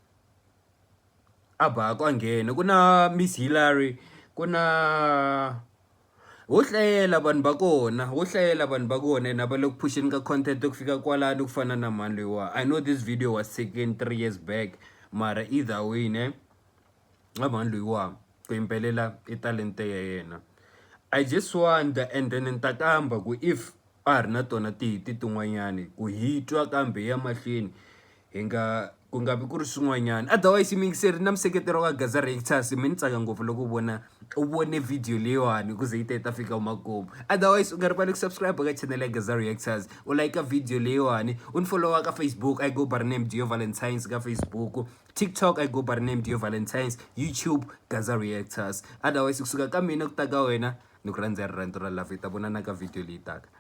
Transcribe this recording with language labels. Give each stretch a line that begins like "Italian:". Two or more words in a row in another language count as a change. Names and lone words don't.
Tsonga: a bako a nghena ku na Miss Hillary ku na ho hlayela vanhu va kona na va le ku pusheni ka content ku fika kwalano ku fana na mani loyiwa
English: I know this video was taken 3 years back
Tsonga: mara
English: either way
Tsonga: ne a mani loyiwa ku yimbelela i talente ya yena
English: I just wonder and then
Tsonga: ntakamba ku if a ri na tona tihiti tin'wanyani ku hitwa kambe ya mahlweni ku nga vi ku ri swin'wanyani otherwise mingiseri na museketeri wa Gaza Reactors mi ni tsaka ngopfu loko u vone video leyiwani kuze yi ta fika umakumu otherwise u nga rivali ku subscribe ka channel ya Gaza Reactors u like video leyiwani u ni followa ka Facebook
English: I go by the name Dio Valentines
Tsonga: ka Facebook TikTok
English: I go by the name Dio Valentines
Tsonga: YouTube Gaza Reactors otherwise kusuka ka mina ku ta ka wena ni ku rhandza rirhandzu ra love hi ta vonana ka video leyi taka